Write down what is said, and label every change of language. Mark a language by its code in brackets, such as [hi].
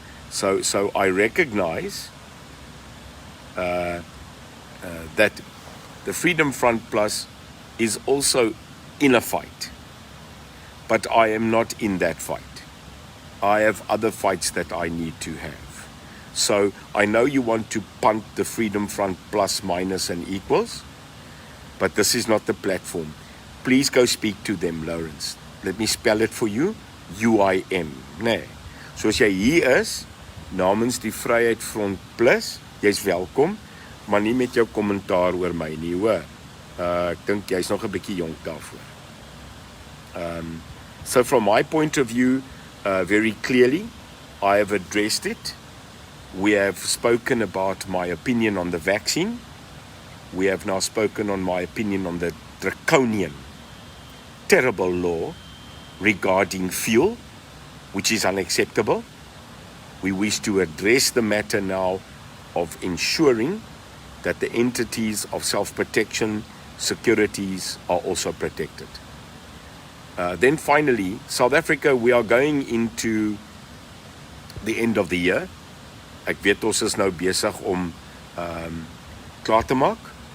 [en] So I recognize that the Freedom Front Plus is also in a fight, but I am not in that fight. I have other fights that I need to have. So I know you want to punt the Freedom Front Plus, minus and equals, but this is not the platform. Please go speak to them, Lawrence. Let me spell it for you. UIM. [af] Nee. So as jy hier is, namens die Vryheid Front Plus, jy's welkom, maar nie met jou kommentaar oor my nie, hoor. Ek dink jy's nog 'n bietjie jonk daarvoor. [en] So from my point of view, very clearly, I have addressed it. We have spoken about my opinion on the vaccine. We have now spoken on my opinion on the draconian, terrible law regarding fuel, which is unacceptable. We wish to address the matter now of ensuring that the entities of self-protection, securities are also protected. Then finally, South Africa, we are going into the end of the year. [af] Ek weet ons is nou besig om klaar te maak.